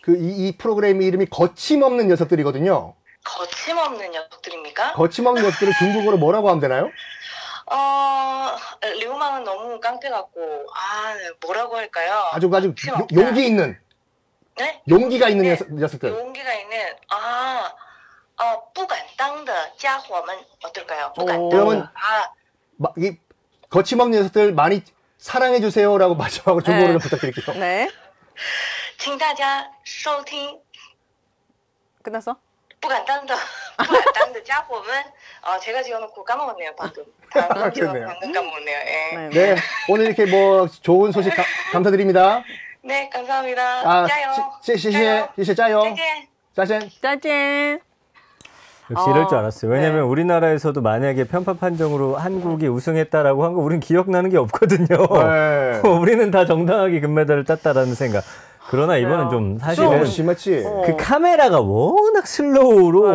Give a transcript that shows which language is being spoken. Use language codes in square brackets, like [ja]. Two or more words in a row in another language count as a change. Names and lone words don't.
[ko] 그 이 프로그램 이름이 거침없는 녀석들이거든요. 거침없는 녀석들입니까? 거침없는 녀석들을 중국어로 뭐라고 하면 되나요? 류망은 너무 깡패 같고, 뭐라고 할까요? 아주 거침없다. 용기 있는, 네? 용기가 있는 네. 녀석들. 용기가 있는, [zh] 不敢当的家伙们 [ko] 어떨까요? [zh] 不敢 [ko] 오. [zh] 当 [ko] 그러면 이 거침없는 녀석들 많이 사랑해 주세요라고 마지막으로 중국어로 좀 부탁드릴게요. 네. [zh] 请大家收听 [ko] 끝났어? [zh] 不敢当的家伙们. [ko] 제가 지어놓고 까먹었네요, 방금. 그렇네요. 방금 까먹었네요. 예. 네, 오늘 이렇게 뭐 좋은 소식 감사드립니다. 네, 감사합니다. 아, [zh] 加油! 谢谢 짜요. 再见! [ko] 짜잔. 짜잔. 역시 이럴 줄 알았어요. 왜냐하면 네. 우리나라에서도 만약에 편파 판정으로 한국이 우승했다라고 한 거 우린 기억나는 게 없거든요. 네. 우리는 다 정당하게 금메달을 땄다라는 생각. 그러나 이번은 좀 사실은 너무 심했지. 그 카메라가 워낙 슬로우로